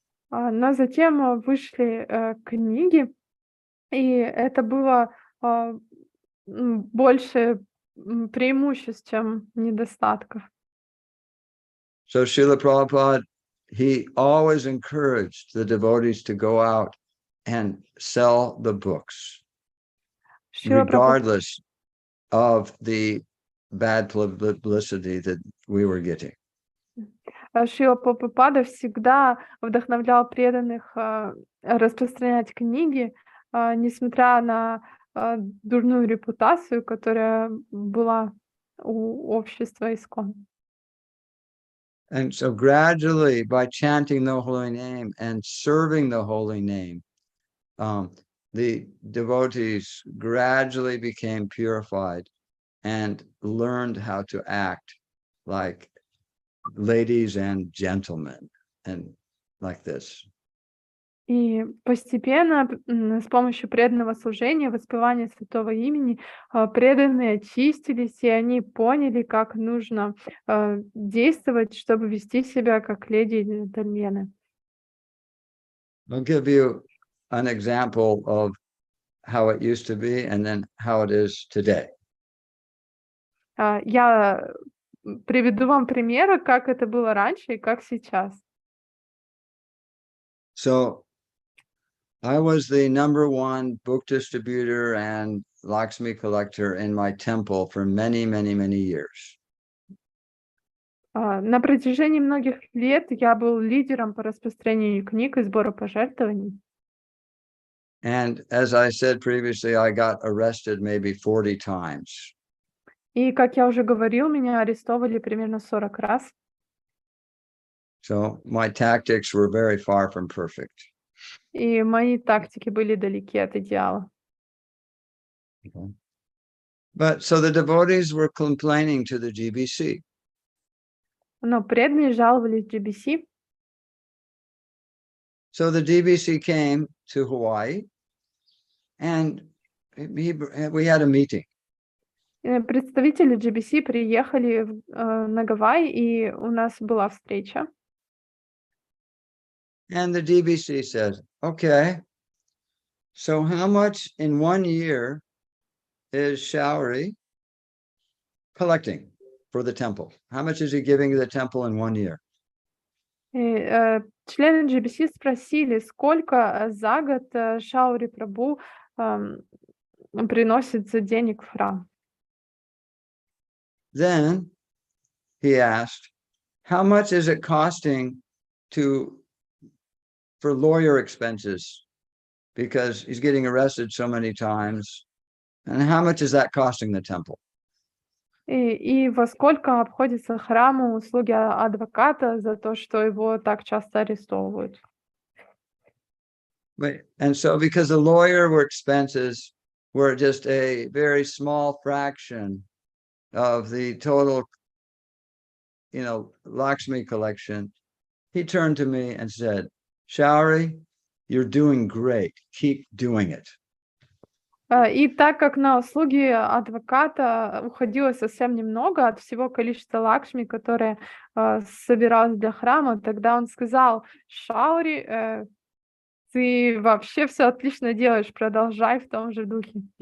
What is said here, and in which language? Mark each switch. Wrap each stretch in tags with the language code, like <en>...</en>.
<ru>Но затем вышли книги, и это было больше преимуществ, чем недостатков.</ru> <en>So Srila Prabhupada, he always encouraged the devotees to go out and sell the books, regardless of the bad publicity that we were getting.</en> <ru>Шрила Прабхупада всегда вдохновлял преданных распространять книги, несмотря на дурную репутацию, которая была у общества ИСККОН.</ru> <en>And so gradually, by chanting the holy name and serving the holy name, the devotees gradually became purified and learned how to act like ladies and gentlemen, and like this.</en> <ru>И постепенно с помощью преданного служения, воспевания святого имени, преданные очистились, и они поняли, как нужно действовать, чтобы вести себя как леди и джентльмены.</ru> <en>I'll give you an example of how it used to be and then how it is today.</en> <ru>Я приведу вам примеры, как это было раньше и как сейчас.</ru> <en>So I was the #1 book distributor and Lakshmi collector in my temple for many, many, many years.</en> <ru>На протяжении многих лет я был лидером по распространению книг и сбору пожертвований.</ru> <en>And as I said previously, I got arrested maybe 40 times.</en> <ru>И, как я уже говорил, меня арестовывали примерно 40 раз.</ru> <en>So my tactics were very far from perfect.</en> <ru>И мои тактики были далеки от идеала.</ru> <en>Okay. But so the devotees were complaining to the GBC.</en> <ru>Но преданные жаловались GBC.</ru> <en>So the GBC came to Hawaii, and we had a meeting.</en> <ru>Представители GBC приехали на Гавайи, и у нас была встреча.</ru> <en>And the GBC says, okay, so how much in 1 year is Shauri collecting for the temple? How much is he giving the temple in 1 year?</en> <ru>Члены GBC спросили, сколько за год Шаури Прабху приносит за денег в храм.</ru> <en>Then he asked, how much is it costing for lawyer expenses? Because he's getting arrested so many times. And how much is that costing the temple?</en> <ru>И во сколько обходится храму услуги адвоката за то, что его так часто арестовывают?</ru> <en>And so because the lawyer expenses were just a very small fraction of the total, Lakshmi collection, he turned to me and said, Shauri, you're doing great. Keep doing it.</en> <ru>И так как на услуги адвоката уходило совсем немного от всего количества лакшми, которое собиралось для храма, тогда он сказал: Шаури, ты вообще все отлично делаешь, продолжай в том же духе.</ru>